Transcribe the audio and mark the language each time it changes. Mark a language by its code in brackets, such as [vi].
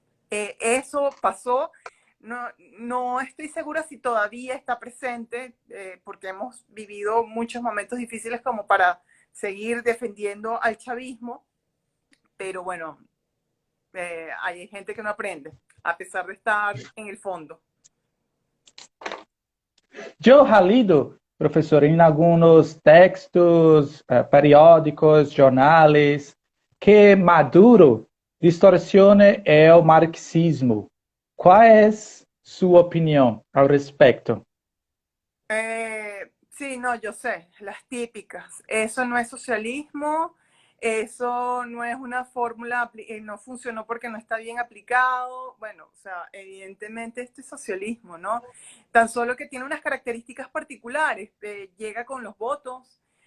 [es] Eso pasó, no estoy segura si todavía está presente, porque hemos vivido muchos momentos difíciles como para seguir defendiendo al chavismo, pero bueno, hay gente que no aprende, a pesar de estar en el fondo. [pt] Eu já lido, professor, em alguns textos, periódicos, jornais, que Maduro distorciona o marxismo. Qual é sua opinião ao respeito? [es] Sí, no, yo sé, las típicas. Eso no es socialismo, eso no es una fórmula, no funcionó porque no está bien aplicado. Bueno, o sea, evidentemente esto es socialismo, ¿no? Tan solo que tiene unas características particulares, llega con los votos.